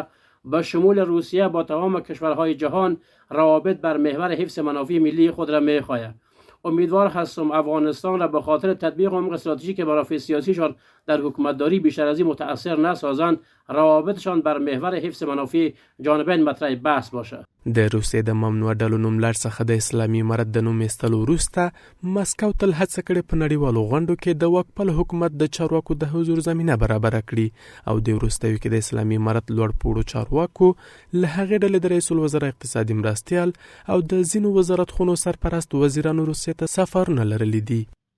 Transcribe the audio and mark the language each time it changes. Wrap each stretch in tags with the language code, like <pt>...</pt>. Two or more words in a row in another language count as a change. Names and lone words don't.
<fa>به شمول روسیه با تمام کشورهای جهان روابط بر محور حفظ منافع ملی خود را می‌خواهد. امیدوار هستم افغانستان را به خاطر تطبیق عمق استراتژیک منافع سیاسیشان در حکومتداری بیشتر از این متأثر نسازند، روابطشان بر محور حفظ منافع جانبین مطرح بحث باشه.</fa> <ps>د روسیې د ممنوع ډلو نوملړ څخه د اسلامي امارت د نوم ایستلو وروسته مسکو تل هڅه کړې په نړیوالو غونډو کې د واکپال حکومت د چارواکو د حضور زمینه برابره کړي او د وروستیو کې د اسلامي امارت لوړ پوړو چارواکو له هغې ډلې د رئیس الوزرا اقتصادي مرستیال او د ځینو وزارتخونو سرپرست وزیرانو روسیې ته سفرونه لرلي دي.</ps>